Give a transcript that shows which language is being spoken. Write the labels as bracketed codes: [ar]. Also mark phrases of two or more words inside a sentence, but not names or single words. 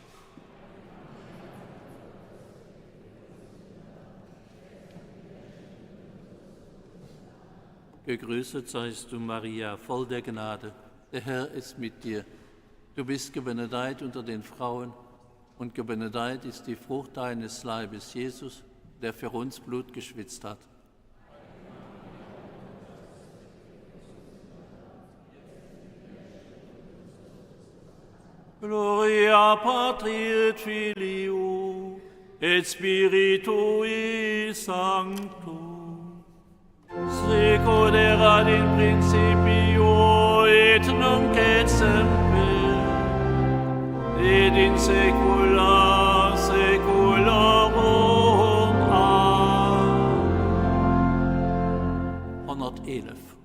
[de] Gegrüßet seist du, Maria, voll der Gnade, der Herr ist mit dir. Du bist gebenedeit unter den Frauen und gebenedeit ist die Frucht deines Leibes, Jesus, der für uns Blut geschwitzt hat. [la] Gloria Patri et Filio et Spiritui Sancto. Sicut erat in principio et nunc et semper et in saecula saeculorum. Amen. 111.